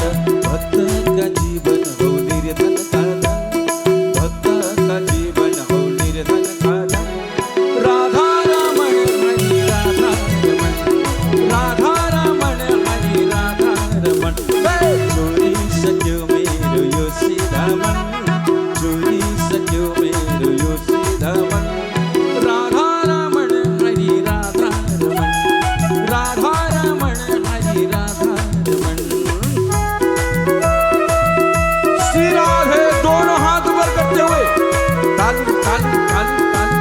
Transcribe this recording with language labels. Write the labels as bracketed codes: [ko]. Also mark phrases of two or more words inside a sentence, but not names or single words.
[hi] भक्त का जीवन हो निर्धन का धन, भक्त का जीवन हो निर्धन का धन। राधा रमण हरि राधा रमण, राधा रमण हरि राधा रमण। [ne] चोरी सक्यो मेरो यो सीधा मन, चोरी सक्यो मेरो यो सीधा मन। [hi] राधा रमण हरि राधा रमण, राधा रमण हरि राधा रमण। श्री राधे दोनों हाथ ऊपर करते हुए ताली ताली ताली ताली।